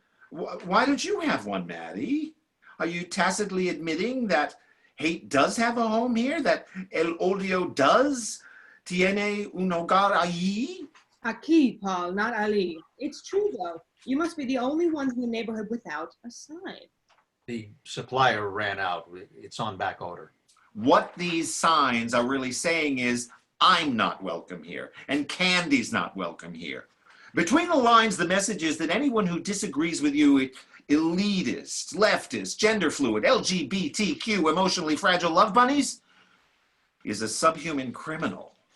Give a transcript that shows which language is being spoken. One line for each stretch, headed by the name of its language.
English: Why don't you have one, Maddie? Are you tacitly admitting that hate does have a home here? That
Spanish: el odio
English: does
Spanish: tiene un hogar allí? Aquí,
English: Paul, not Ali. It's true, though. You must be the only ones in the neighborhood without a sign. The supplier ran out. It's on back order. What these signs are really saying is, I'm not welcome here, and Candy's not welcome here. Between the lines, the message is that anyone who disagrees with you, elitist, leftist, gender fluid, LGBTQ, emotionally fragile love bunnies, is a subhuman criminal.